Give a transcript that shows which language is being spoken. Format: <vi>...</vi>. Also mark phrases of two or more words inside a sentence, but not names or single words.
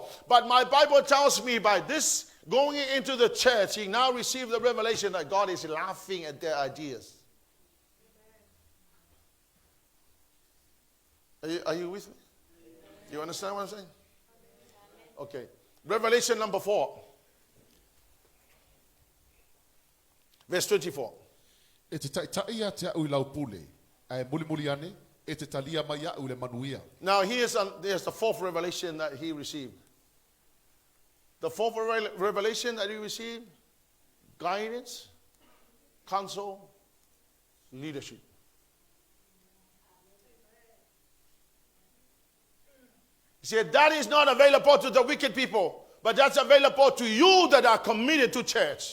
<en>But my Bible tells me by this going into the church, he now received the revelation that God is laughing at their ideas. Are you with me? You understand what I'm saying? Okay. Revelation number 4. Verse 24.</en> <sm>E te taʻitaʻia te a'u I lau pule, ai mulimuli ane, e te talia mai a'u le manuia.</sm> <en>Now here's the fourth revelation that he received. The fourth revelation that he received, guidance, counsel, leadership. He said that is not available to the wicked people, but that's available to you that are committed to church.</en>